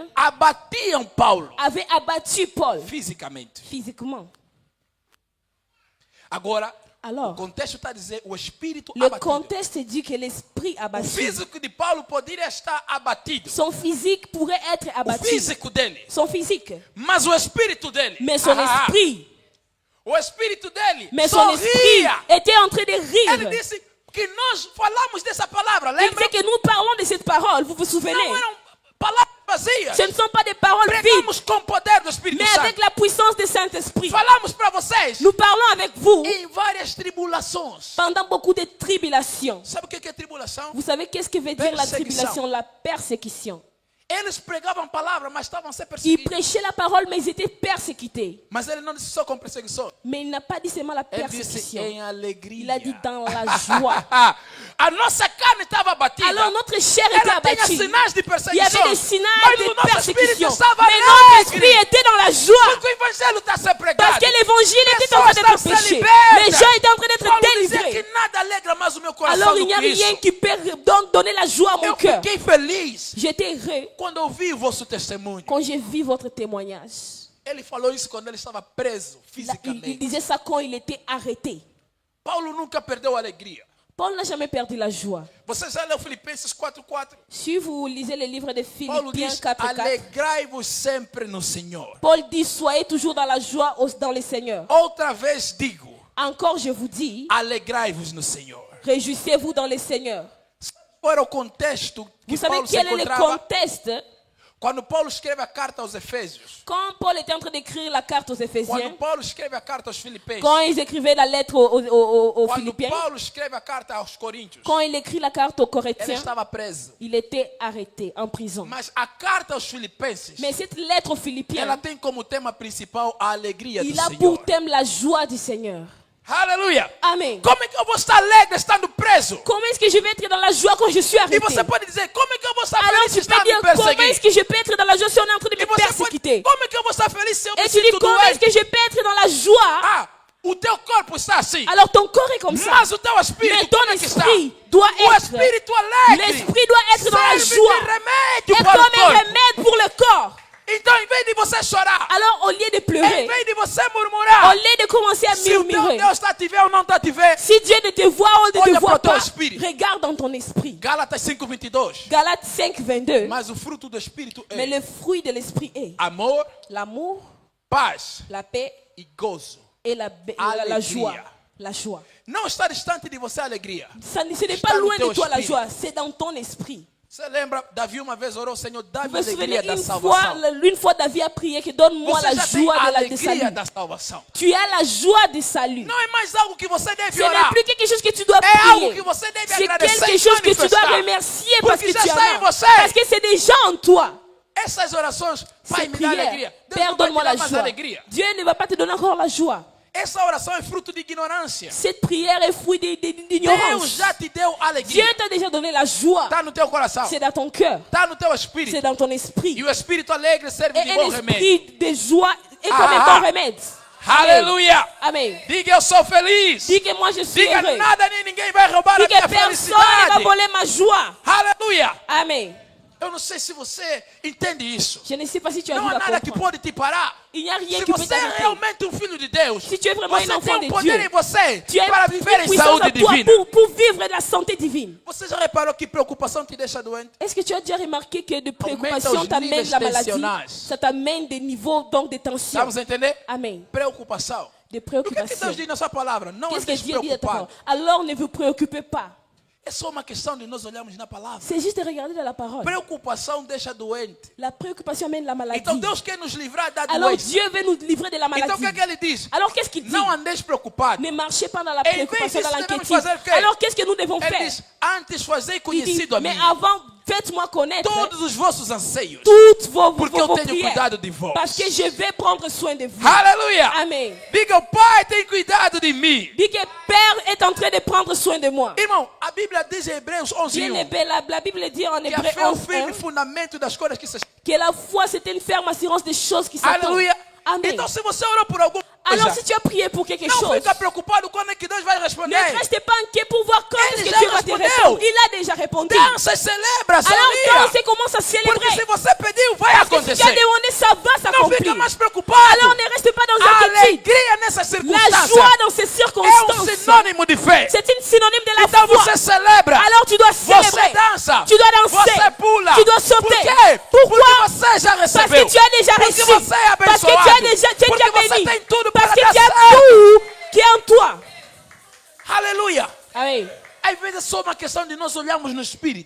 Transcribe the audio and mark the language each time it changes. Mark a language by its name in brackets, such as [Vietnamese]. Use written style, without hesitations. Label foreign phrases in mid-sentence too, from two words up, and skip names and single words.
[Portuguese] abatiam Paulo [French] avaient abattu Paul [Portuguese] fisicamente. [French] physiquement. [Portuguese] Agora, o [French] Alors, [Portuguese] contexto está a dizer o espírito [French] le [Portuguese] abatido. [French] contexte dit que l'esprit [Portuguese] O [French] abattu, [Portuguese] físico de Paulo poderia estar abatido. [French] son physique pourrait être [Portuguese] O [French] abattu. [Portuguese] físico dele. [French] Son physique. [Portuguese] Mas o espírito dele. [French] Mais son esprit, [Portuguese] O espírito dele [French] mais son esprit [Portuguese] sorria. [French] était en train de [Portuguese] Ele [French] rire. [Portuguese] disse que nós falamos dessa palavra, [French] Il [Portuguese] lembra? [French] dit que nous parlons de cette parole, vous vous souvenez? [Portuguese] Não eram palavras vazias. [French] Ce ne sont pas des paroles vides, [Portuguese] Pregamos com o poder do Espírito [French] mais avec [Portuguese] Santo. [French] la puissance du Saint-Esprit. [Portuguese] Falamos para vocês [French] Nous parlons avec vous [Portuguese] em várias tribulações. [French] pendant beaucoup de tribulations. [Portuguese] Sabe o que é tribulação? [French] Vous savez qu'est-ce que veut dire la Persécution. tribulation, la persécution? [Portuguese] Eles pregavam palavra, mas estavam a ser [French] Ils [Portuguese] perseguidos. [French] prêchaient la parole, mais ils étaient persécutés. [Portuguese] Mas ele não disse só com perseguição. [French] Mais il n'a pas dit seulement la [Portuguese] Ele disse [French] persécution. [Portuguese] em alegria. [French] Il a dit dans la joie. [Portuguese] A nossa carne estava abatida. [French] Alors notre chair était [Portuguese] Ela tinha [French] abattue. [Portuguese] sinais de [French] Il y [Portuguese] perseguição. [French] avait des signes [Portuguese] Mas [French] de [Portuguese] o nosso espírito [French] persécution. [Portuguese] estava [French] Mais notre esprit [Portuguese] alegre. [French] était dans la joie. [Portuguese] Porque o evangelho está a ser pregado. [French] Parce que l'évangile était en train d'être [Portuguese] Pessoas estão se [French] prêché. [Portuguese] libertas. [French] Les gens étaient en train d'être [Portuguese] Paulo dizia [French] délivrés. [Portuguese] que nada alegra mais o meu coração [French] Alors il [Portuguese] do [French] n'y a [Portuguese] que [French] rien [Portuguese] isso. [French] qui peut donc donner la joie à mon [Portuguese] Eu [French] cœur. [Portuguese] fiquei feliz [French] J'étais heureux [Portuguese] quando ouvi o vosso testemunho. [French] quand j'ai vu votre témoignage. [Portuguese] Ele falou isso quando ele estava preso [French] Il [Portuguese] fisicamente. [French] disait ça quand il était arrêté. [Portuguese] Paulo nunca perdeu a alegria. [French] Paul n'a jamais perdu la joie. [Portuguese] Você já leu Filipenses 4:4? [French] Si vous lisez le livre de [Portuguese] Paulo [French] Philippiens [Portuguese] diz: [French] 4:4, [Portuguese] alegrai-vos sempre no Senhor. [French] Paul dit soyez toujours dans la joie dans le Seigneur. [Portuguese] Outra vez digo: [French] Encore je vous dis, [Portuguese] alegrai-vos no Senhor. [French] réjouissez-vous dans le Seigneur. [Portuguese] Qual era o contexto que [French] Vous savez [Portuguese] Paulo se [French] quel est le [Portuguese] encontrava [French] contexte? [Portuguese] quando Paulo escreve a carta aos Efésios? [French] Quand Paul était en train d'écrire la carte aux Éphésiens, [Portuguese] Quando Paulo escreve a carta aos Filipenses? [French] quand ils écrivaient la lettre aux [Portuguese] Quando [French] Philippiens, [Portuguese] Paulo escreve a carta aos Coríntios? [French] quand il écrit la carte aux [Portuguese] Ele [French] Corinthiens, [Portuguese] estava preso. [French] il était arrêté en prison. [Portuguese] Mas a carta aos Filipenses, [French] Mais cette lettre aux [Portuguese] ela [French] Philippiens, [Portuguese] tem como tema principal a alegria do [French] il a [Portuguese] Senhor. [French] pour thème la joie du Seigneur. [Portuguese] Aleluia! [French] Amen. [Portuguese] Como é que eu vou estar alegre estando preso? [French] Comment est-ce que je vais être dans la joie quand je suis [Portuguese] E [French] arrêté? [Portuguese] você pode dizer, como é que eu vou estar [French] Alors [Portuguese] feliz se [French] tu [Portuguese] está [French] peux [Portuguese] a me [French] dire, comment est-ce [Portuguese] perseguir? [French] que je peux être dans la joie si on est en train de [Portuguese] E [French] me [Portuguese] você pode, [French] persécuter? [Portuguese] como é que eu vou estar feliz se eu me [French] Et tu dis, [Portuguese] sinto [French] comment est-ce [Portuguese] doente? [French] que je peux être dans la joie? [Portuguese] Ah, o teu corpo está assim. [French] Alors ton corps est comme ça. [Portuguese] Mas o teu [French] Mais [Portuguese] espírito [French] ton [Portuguese] como é que está? [French] esprit doit [Portuguese] O [French] être, [Portuguese] espírito alegre [French] l'esprit doit être dans la [Portuguese] serve [French] joie. [Portuguese] de remédio [French] Et [Portuguese] para o [French] comme un [Portuguese] corpo. [French] remède pour le corps. [Portuguese] Então, em vez de você chorar, [French] Alors au lieu de [Portuguese] em [French] pleurer, [Portuguese] vez de você [French] au [Portuguese] murmurar, [French] lieu de commencer à [Portuguese] se o teu [French] murmurer, [Portuguese] Deus está a te ver ou não está a te ver, [French] si Dieu ne te voit ou ne [Portuguese] Olha [French] te voit [Portuguese] para o teu [French] pas, [Portuguese] espírito. [French] regarde dans ton esprit. [Portuguese] Gálatas 5:22. [French] Galates 5, 22. [Portuguese] Mas o fruto do Espírito [French] Mais [Portuguese] é [French] le fruit de l'esprit est [Portuguese] amor, [French] l'amour, [Portuguese] paz [French] la paix [Portuguese] e gozo. [French] et la [Portuguese] Alegria. [French] joie. La joie. [Portuguese] Não está distante de você a alegria. [French] Ce n'est [Portuguese] Está [French] pas [Portuguese] no [French] loin [Portuguese] teu [French] de toi la [Portuguese] espírito. [French] joie, c'est dans ton esprit. [Portuguese] Você lembra, Davi uma vez orou, Senhor, [French] Vous [Portuguese] dá-me [French] vous [Portuguese] a [French] souvenez, [Portuguese] alegria da salvação. [French] une fois David a prié que donne-moi la [Portuguese] Você já tem [French] joie [Portuguese] a [French] de [Portuguese] alegria [French] salut. [Portuguese] da salvação. [French] Tu as la joie du salut. [Portuguese] Não é mais algo que você [French] Ce [Portuguese] deve [French] n'est [Portuguese] orar. [French] plus quelque chose que tu dois [Portuguese] É algo [French] prier. [Portuguese] que você deve [French] C'est [Portuguese] agradecer [French] quelque [Portuguese] e [French] chose que tu dois [Portuguese] manifestar. [French] remercier parce [Portuguese] Porque [French] que [Portuguese] já [French] tu [Portuguese] está em [French] as. [Portuguese] você. [French] Parce que c'est déjà en toi. [Portuguese] Essas orações, Pai, [French] Cette [Portuguese] me dá [French] prière, [Portuguese] alegria. Deus [French] Père, [Portuguese] não vai te [French] donne-moi [Portuguese] dar [French] la [Portuguese] mais [French] joie. [Portuguese] alegria. [French] Dieu ne va pas te donner encore la joie. [Portuguese] Essa oração é fruto de ignorância. [French] Cette prière est fruit [Portuguese] Deus [French] d'ignorance. [Portuguese] já te deu [French] Dieu [Portuguese] alegria. [French] t'a déjà donné la joie. [Portuguese] Está no teu coração. [French] C'est dans ton cœur. [Portuguese] Está no teu [French] C'est [Portuguese] espírito. [French] dans ton [Portuguese] E [French] esprit. [Portuguese] o espírito alegre serve [French] Et [Portuguese] de bom [French] un [Portuguese] remédio. [French] esprit de joie est comme Ah, un ah. bon remède. [Portuguese] Aleluia. [French] Amen. [Portuguese] Diga, eu sou feliz. [French] Dis que moi je suis [Portuguese] Diga, [French] heureux. [Portuguese] nada nem ninguém vai roubar [French] Dis [Portuguese] a [French] que [Portuguese] minha [French] personne ne va [Portuguese] felicidade. [French] voler ma joie. [Portuguese] Aleluia. [French] Amen. [Portuguese] Eu não sei se você entende isso. [French] Je ne sais pas si tu [Portuguese] Não [French] arrives [Portuguese] há [French] à [Portuguese] nada que [French] comprendre. [Portuguese] pode te parar. [French] Il n'y a rien [Portuguese] Se [French] qui peut [Portuguese] você é [French] t'arrêter. [Portuguese] realmente um filho de Deus, [French] Si tu es vraiment [Portuguese] você [French] un [Portuguese] tem [French] enfant [Portuguese] um [French] de [Portuguese] poder [French] Dieu, [Portuguese] em você [French] tu as [Portuguese] para [French] une [Portuguese] viver em [French] puissance [Portuguese] saúde [French] en toi [Portuguese] divina. [French] pour vivre de la santé divine. [Portuguese] Você já reparou que preocupação te deixa doente? [French] Est-ce que tu as déjà remarqué que de [Portuguese] Aumenta [French] préoccupation [Portuguese] os [French] t'amène [Portuguese] níveis [French] la maladie? [Portuguese] tensionais. [French] Ça t'amène des niveaux donc de tension. [Portuguese] Vamos entender? [French] Amen. [Portuguese] Preocupação. [French] De [Portuguese] O que é que [French] préoccupation. [Portuguese] Deus diz na sua palavra? Não [French] Qu'est-ce que [Portuguese] andes [French] Dieu dit à ta parole? [Portuguese] preocupado. [French] Alors ne vous préoccupez pas. [Portuguese] É só uma questão de nós olharmos na palavra. [French] C'est juste de regarder dans la parole. [Portuguese] Preocupação deixa doente. [French] La préoccupation amène la maladie. [Portuguese] Então Deus quer nos livrar da [French] Alors [Portuguese] doença. [French] Dieu veut nous livrer de la [Portuguese] Então o [French] maladie. [Portuguese] que é que ele diz? [French] Alors qu'est-ce qu'il dit? [Portuguese] Não andeis preocupado. [French] Ne marchez pas dans la Et il préoccupation, dit, dans [Portuguese] devemos [French] l'inquiétude. [Portuguese] fazer o quê? [French] Alors qu'est-ce que nous devons [Portuguese] Ele [French] faire? [Portuguese] diz, antes fazei [French] Il dit, [Portuguese] conhecido a mim [French] mais avant, faites-moi connaître [Portuguese] todos os vossos anseios. [French] toutes vos [Portuguese] Porque eu tenho [French] prières. [Portuguese] cuidado de vós. [French] Parce que je vais prendre soin de vous. [Portuguese] Aleluia. [French] Amen. [Portuguese] Diga, o Pai tem cuidado de mim. [French] Dis que Père est en train de prendre soin de moi. [Portuguese] Irmão, a Bíblia diz em Hebreus [French] Bien [Portuguese] 11:1 [French] aimé, la Bible dit en [Portuguese] que a [French] Hébreu [Portuguese] fé é o [French] 11, [Portuguese] firme fundamento das coisas que se... [French] que la foi c'est une ferme assurance des choses qui s'attendent. [Portuguese] Aleluia. [French] Amen. [Portuguese] Então se você orou por alguma [French] Alors [Portuguese] coisa, [French] si tu as prié pour quelque [Portuguese] não [French] chose, [Portuguese] fica preocupado quando é que Deus vai responder. [French] ne reste pas inquiet pour voir quand [Portuguese] Ele [French] est-ce que [Portuguese] já [French] Dieu va te [Portuguese] respondeu. [French] répondre. Il a déjà répondu. [Portuguese] Dança e celebra, [French] Alors [Portuguese] sorria. [French] danse et commence à [Portuguese] Porque [French] célébrer. [Portuguese] se você pediu, vai [French] Parce que si tu as [Portuguese] acontecer. [French] demandé, ça va [Portuguese] Não [French] s'accomplir. [Portuguese] fica mais preocupado. [French] Alors ne reste pas dans [Portuguese] A [French] l'inquiétude. [Portuguese] alegria nessas [French] La [Portuguese] circunstâncias [French] joie dans ces [Portuguese] é [French] circonstances, [Portuguese] sinônimo de fé. [French] c'est une synonyme de la [Portuguese] Então [French] foi. [Portuguese] você celebra. [French] Alors tu dois [Portuguese] Você [French] célébrer. [Portuguese] dança. [French] Tu dois danser. [Portuguese] Você pula. [French] Tu dois [Portuguese] Por [French] sauter. [Portuguese] quê? [French] Pourquoi? [Portuguese] Porque você já [French] Parce [Portuguese] recebeu. [French] que tu as déjà [Portuguese] Porque [French] reçu. [Portuguese] você é [French] Parce que tu [Portuguese] abençoado. [French] as déjà [Portuguese] Porque você [French] béni. [Portuguese] tem tudo [French] Parce [Portuguese] para [French] que [Portuguese] dar [French] tu as [Portuguese] certo. [French] tout qui est en toi. [Portuguese] Aleluia. [French] Amen. [Portuguese] Às vezes é só uma questão de nós olharmos no espírito.